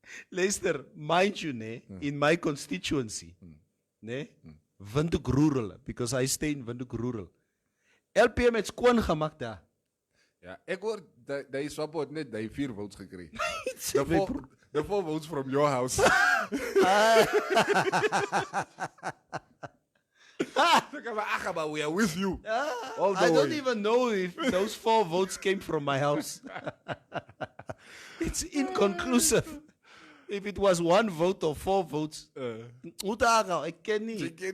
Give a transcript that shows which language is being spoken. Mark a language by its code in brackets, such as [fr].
[en] Luister, mind you, in my constituency, Windhoek Rural, because I stay in Windhoek Rural. [af] LPM het skoon gemaak daar. Ja, ek hoor die Swapo het net die 4 votes gekry. [en] The 4 votes from your house. But we are with you. All the I way. don't even know if those 4 votes came from my house. It's inconclusive. If it was 1 vote or 4 votes, I [af] ken nie.